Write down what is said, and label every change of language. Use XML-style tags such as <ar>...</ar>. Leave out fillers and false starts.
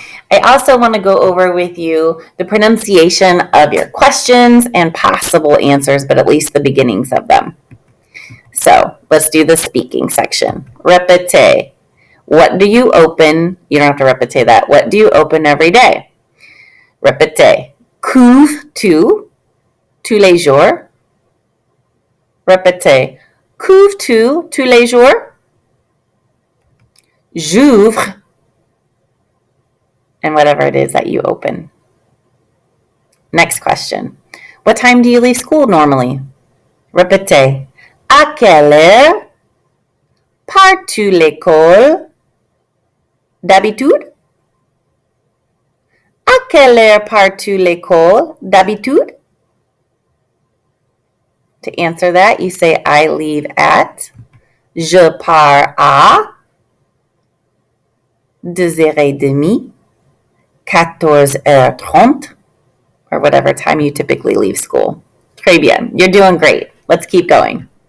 <en>I also want to go over with you the pronunciation of your questions and possible answers, but at least the beginnings of them. So let's do the speaking section.</en> <fr>Répétez.</fr> <en>What do you open? You don't have to répéter that. What do you open every day?</en> <fr>Répétez. Qu'ouvres-tu tous les jours? Répétez. Qu'ouvres-tu tous les jours? J'ouvre.</fr> <en>And whatever it is that you open. Next question. What time do you leave school normally?</en> <fr>Répétez. À quelle heure pars-tu l'école d'habitude? À quelle heure pars-tu l'école d'habitude?</fr> <en>To answer that, you say I leave at.</en> <fr>Je pars à 2h30.</fr> <en>14h30, or whatever time you typically leave school.</en> <fr>Très bien.</fr> <en>You're doing great. Let's keep going.</en>